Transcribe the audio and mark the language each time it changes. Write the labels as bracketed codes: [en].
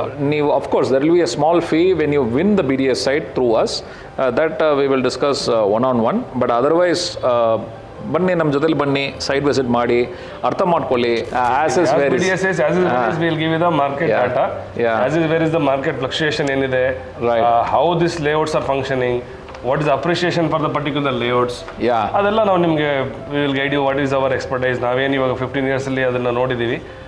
[en] ನೀವು of course there will be a small fee when you win the BDA site through us. That we will discuss one-on-one. But otherwise [kn] ಬನ್ನಿ, ನಮ್ಮ ಜೊತೆಲಿ ಬನ್ನಿ, site visit ಮಾಡಿ, ಅರ್ಥ ಮಾಡ್ಕೊಳ್ಳಿ. [en] As is where is we'll give you the market data. As is where is the market fluctuation ಏನಿದೆ, how these layouts are functioning, what is the appreciation for the particular layouts. [kn] ಅದೆಲ್ಲ ನಾವು ನಿಮಗೆ [en] we will guide you what is our expertise. [kn] ನಾವೇನು ಇವಾಗ 15 years ಅಲ್ಲಿ ಅದನ್ನು ನೋಡಿದ್ದೀವಿ.